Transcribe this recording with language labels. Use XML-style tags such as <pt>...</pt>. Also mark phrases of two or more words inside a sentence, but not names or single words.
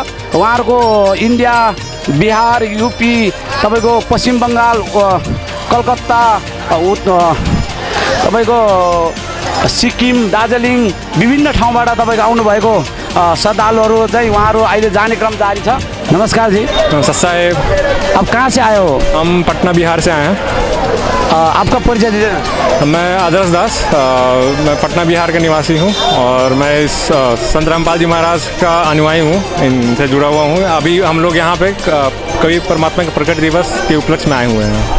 <ne>उहाँहरूको इन्डिया, बिहार, यूपी, तपाईको पश्चिम बङ्गाल, कलकत्ता, तपाईको सिक्किम, दार्जिलिङ विभिन्न ठाउँबाट तपाईको आउनुभएको श्रद्धालुहरू चाहिँ उहाँहरू अहिले जाने क्रम जारी छ। नमस्कार जी। नमस्कार साहेब।</ne> <hi>आप कहाँ से आए हो? हम पटना बिहार से आए हैं। आपका परिचय दीजिए। मैं आदर्श दास, मैं पटना बिहार का निवासी हूँ और मैं इस संत रामपाल जी महाराज का अनुयायी हूँ, इनसे जुड़ा हुआ हूँ। अभी हम लोग यहाँ पे कबीर परमात्मा के प्रकट दिवस के उपलक्ष्य में आए हुए हैं।</hi>